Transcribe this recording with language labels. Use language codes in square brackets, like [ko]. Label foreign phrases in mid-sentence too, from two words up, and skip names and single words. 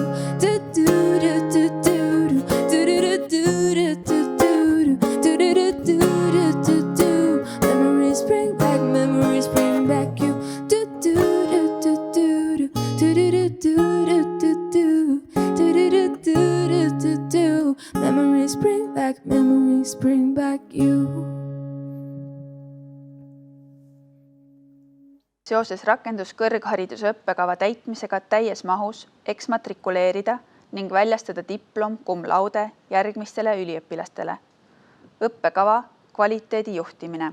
[en] Do do do do do do do do do do do do do do do do. Memories bring back you. Do do do do do do do do do do do do do do. Memories bring back you. [et] Seoses rakenduskõrghariduse õppekava täitmisega täies mahus eksmatrikuleerida ning väljastada diplom [la] cum laude [et] järgmistele üliõpilastele. Õppekava kvaliteedi juhtimine.